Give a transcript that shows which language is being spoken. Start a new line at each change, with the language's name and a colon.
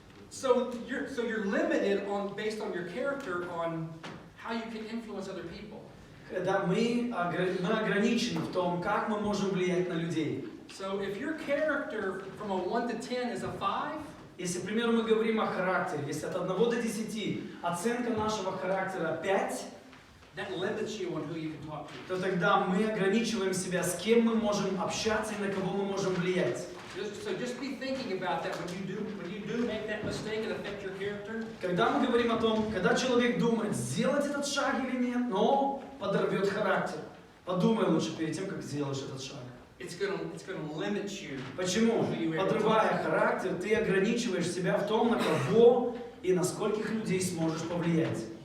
English: So you're limited based on your character on how you can influence other people.
Russian: Когда мы ограничены в том, как мы можем влиять на людей.
English: So if your character from a 1 to 10 is a 5,
Russian: Если, к примеру, мы говорим о характере, если от 1 до 10 оценка нашего характера 5,
English: that limits you on who you can talk to.
Russian: то тогда мы ограничиваем себя, с кем мы можем общаться и на кого мы можем влиять.
English: So just be thinking about that when you do make that mistake and affect your character.
Russian: Когда мы говорим о том, когда человек думает, сделать этот шаг или нет, но подорвет характер, подумай лучше перед тем, как сделаешь этот шаг.
English: It's gonna limit you.
Russian: Почему? Подрывая характер, ты ограничиваешь себя в том, на кого и на скольких людей сможешь повлиять.